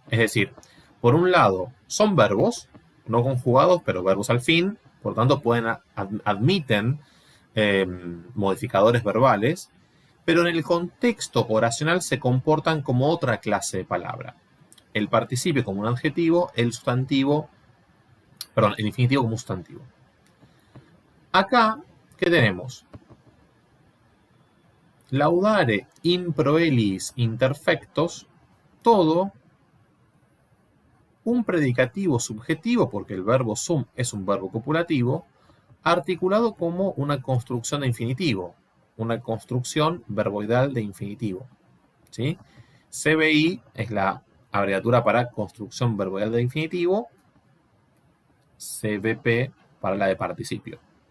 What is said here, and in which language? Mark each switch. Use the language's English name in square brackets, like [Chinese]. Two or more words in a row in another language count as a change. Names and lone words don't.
[Spanish] Es decir, por un lado, son verbos, no conjugados, pero verbos al fin, por lo tanto admiten modificadores verbales, pero en el contexto oracional se comportan como otra clase de palabra. El participio como un adjetivo, el infinitivo como un sustantivo. Acá, ¿qué tenemos? [Latin] Laudare in proelis interfectos, [Spanish] todo un predicativo subjetivo, porque el verbo sum es un verbo copulativo, articulado como una construcción de infinitivo, una construcción verboidal de infinitivo. ¿Sí? CBI es la abreviatura para construcción verboidal de infinitivo, CBP para la de participio.